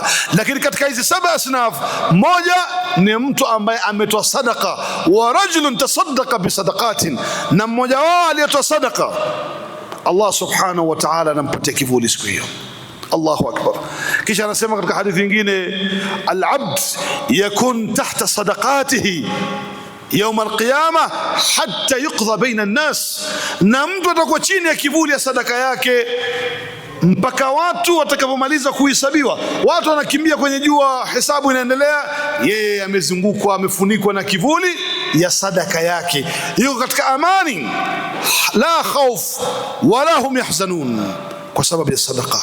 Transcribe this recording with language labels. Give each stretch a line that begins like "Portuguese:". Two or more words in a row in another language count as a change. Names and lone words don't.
Swahili: Lakini katika hizi saba asnaf, moja ni mtu ambaye ametoa sadaqa,
Arabic: ورجل تصدق بصدقة,
Swahili: na mmoja wao aliyetoa sadaqa Allah
Arabic: سبحانه وتعالى
Swahili: anampatia kivuli siku hiyo.
Arabic: الله أكبر.
Swahili: Kisha anasema katika hadithi nyingine,
Arabic: العبد يكون تحت صدقته يوم القيامة حتى يقضى بين الناس,
Swahili: na mtu atakuwa chini ya kivuli ya sadaka yake mpaka watu watakapomaliza kuhesabiwa. Watu wanakimbia kwenye jua, hesabu inaendelea, yeye amezungukwa, amefunikwa na kivuli ya sadaka yake, yuko katika amani,
Arabic: لا خوف ولا هم يحزنون,
Swahili: kwa sababu ya sadaka.